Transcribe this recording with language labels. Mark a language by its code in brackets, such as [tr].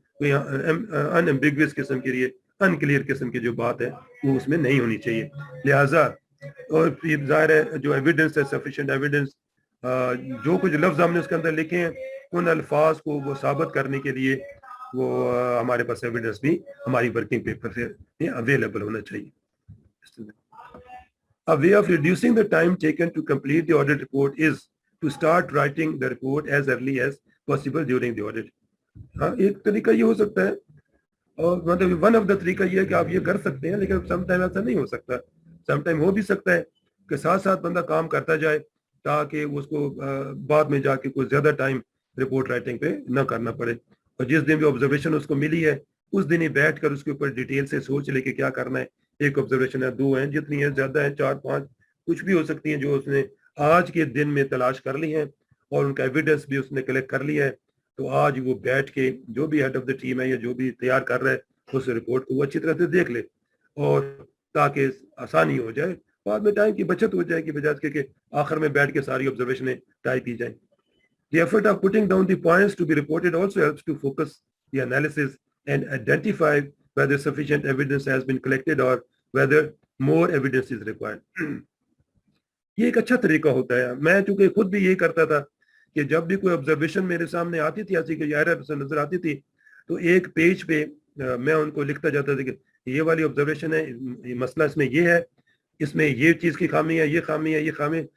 [ur] کوئی ان ایمبیگوس قسم کے لیے ان کلیئر قسم کی جو بات ہے وہ اس میں نہیں ہونی چاہیے. لہٰذا اور ظاہر ہے جو ایویڈنس ہے سفیشینٹ ایویڈنس جو کچھ لفظ ہم نے اس کے اندر لکھے ہیں ان الفاظ کو وہ ثابت کرنے کے لیے وہ ہمارے پاس ایویڈنس بھی ہماری ورکنگ پیپر سے اویلیبل ہونا چاہیے. [en] A way of reducing the time taken to complete the audit report is to start writing the report as early as possible during the audit. [ur] ایک طریقہ یہ ہو سکتا ہے اور مطلب [en] one of the [ur] طریقہ یہ ہے کہ آپ یہ کر سکتے ہیں لیکن سم ٹائم ایسا نہیں ہو سکتا. سم ٹائم ہو بھی سکتا ہے کہ ساتھ ساتھ بندہ کام کرتا جائے تاکہ اس کو بعد میں جا کے کوئی زیادہ ٹائم رپورٹ رائٹنگ پہ نہ کرنا پڑے. اور جس دن بھی آبزرویشن اس کو ملی ہے اس دن ہی بیٹھ کر اس کے اوپر ڈیٹیل سے سوچ لے کے کیا کرنا ہے. ایک آبزرویشن ہے، 2 ہیں، جتنی ہیں زیادہ ہیں، 4 5 کچھ بھی ہو سکتی ہیں جو اس نے آج کے دن میں تلاش کر لی ہیں اور ان کا ایویڈنس بھی اس نے کلیکٹ کر لیا ہے. تو آج وہ بیٹھ کے جو بھی ہیڈ آف دا ٹیم ہے یا جو بھی تیار کر رہا ہے اس رپورٹ کو وہ اچھی طرح سے دیکھ لے اور تاکہ آسانی ہو جائے، بعد میں ٹائم کی بچت ہو جائے گی بجائے کہ آخر میں بیٹھ کے ساری آبزرویشنیں ٹائپ کی جائیں. [en] The effort of putting down the points to be reported also helps to focus the analysis and identify whether sufficient evidence has been collected or whether more evidence is required. [ur] یہ ایک اچھا طریقہ ہوتا ہے. میں چونکہ خود بھی یہی کرتا تھا کہ جب بھی کوئی آبزرویشن میرے سامنے آتی تھی ایسی کہ ایرر نظر آتی تھی تو ایک پیج پہ میں ان کو لکھتا جاتا تھا کہ یہ والی آبزرویشن ہے، مسئلہ اس میں یہ ہے، اس میں یہ چیز کی خامی ہے، یہ خامی ہے، یہ خامی.